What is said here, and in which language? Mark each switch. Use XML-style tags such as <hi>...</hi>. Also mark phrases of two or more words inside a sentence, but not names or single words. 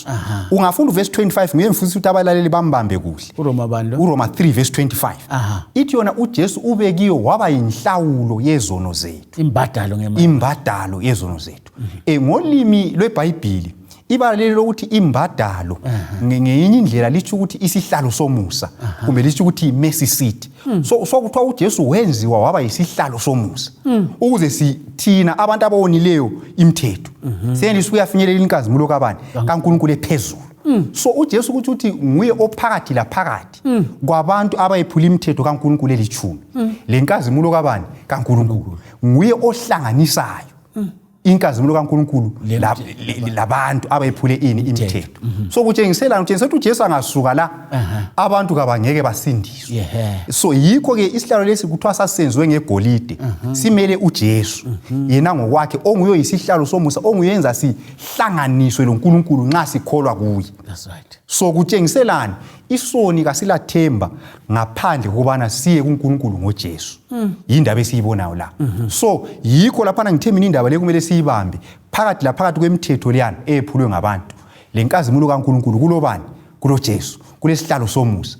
<nd>Ungafunda uvesi 25 ngiye mfundisi ukuthi abalaleli bambambe kuhle uRoma 3 verse 25 ithi yona uJesu ubekiwe waba yinhlawulo yezono zethu imbadalo yezono zethu. Ngolimi lweBhayibhili ibalele lokuthi imbadalo ngenye indlela lithi ukuthi isihlalo somusa kumbe lithi ukuthi</nd> <en>mercy seat.</en> <nd>So kuthiwa uJesu wenziwa waba yisihlalo somusa ukuze sithina abantu abawonileyo imithetho senelise ukuyafinyelela inkazimulo kabani kaNkulunkulu ephezulu. So uJesu ukuthi nguye ophakathi laphakathi kwabantu abayephula imithetho kaNkulunkulu eli10 lenkazimulo kabani kaNkulunkulu nguye ohlanganisayo inkazimulo kaNkulunkulu labantu abayephule imithetho. So kutshengisela ukuthi uJesu angasuka la abantu kabangeke basindiswe. So yikho ke isihlalo lesi kuthiwa sasenziwe ngegolide simele uJesu yena ngokwakhe onguye isihlalo somusa onguyenza sihlanganiswe loNkulunkulu nxa sikholwa kuye.</nd> <en>That's right.</en> <nd>So kutshengiselana isoni kasilathemba ngaphandle kubana siye kuNkulunkulu ngoJesu. Indaba esiyibonayo la. So yikho lapha ngithemba indaba le kumele siyibambe phakathi kwemithetho leyana ephulwe ngabantu lenkazimulo kaNkulunkulu kulobani kuloJesu kulesihlalo somusa.</nd>